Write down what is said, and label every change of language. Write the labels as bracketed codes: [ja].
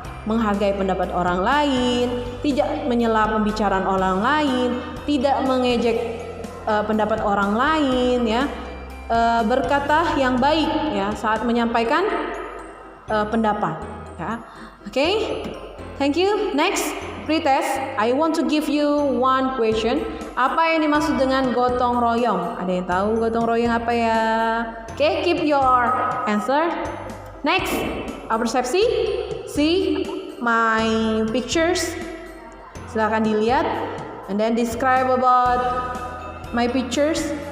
[id] Menghargai pendapat orang lain, tidak menyela pembicaraan orang lain, tidak mengejek pendapat orang lain ya. Berkata yang baik ya saat menyampaikan pendapat ya. [en] Okay, thank you. Next, pretest. I want to give you one question. [id] Apa yang dimaksud dengan gotong royong? Ada yang tahu gotong royong apa ya? [en] Okay, keep your answer. Next, persepsi. See my pictures. [id] Silakan dilihat. [en] And then describe about my pictures.